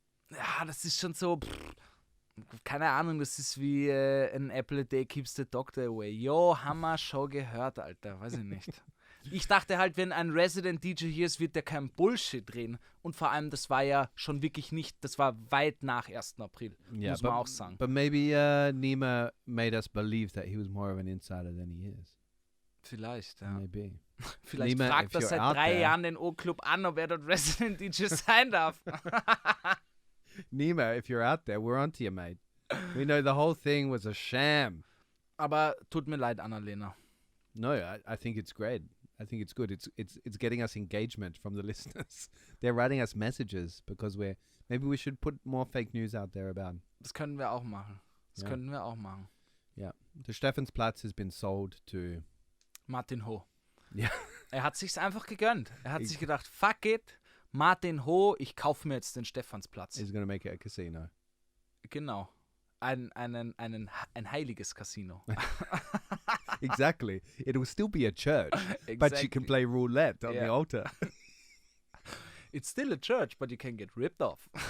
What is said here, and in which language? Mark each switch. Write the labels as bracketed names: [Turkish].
[German] Ja, das ist schon so, keine Ahnung, das ist wie [English] an Apple a day keeps the doctor away. [German] Jo, haben wir schon gehört, Alter, weiß ich nicht. Ich dachte halt, wenn ein Resident DJ hier ist, wird der kein Bullshit drehen. Und vor allem, das war ja schon wirklich nicht, das war weit nach 1. April, muss man auch sagen. [English] But maybe Nima made us believe that he was more of an insider than he is. [German] Vielleicht, ja. [English] Maybe. [German] Vielleicht [English] Nima, [German] fragt er [English] if you're [German] seit [English] out 3 there- [German] Jahren den O-Club an, ob er dort Resident DJ sein darf. [English] Nima, if you're out there, we're onto you, mate. We know the whole thing was a sham. [German] Aber tut mir leid, Annalena. [English] No, I think it's great. I think it's good. It's getting us engagement from the listeners. They're writing us messages because maybe we should put more fake news out there about. [German] Das können wir auch machen. [English] Yeah. The Stephansplatz has been sold to. Martin Ho. [German] Ja. Er hat sich's einfach gegönnt. Er hat sich gedacht, [English] fuck it, [German] Martin Ho, ich kaufe mir jetzt den Stephansplatz. [English] He's going to make it a casino. [German] Genau. Ein heiliges Casino. [English] Exactly. It will still be a church, but you can play roulette on the Yeah. altar. It's still a church, but you can get ripped off.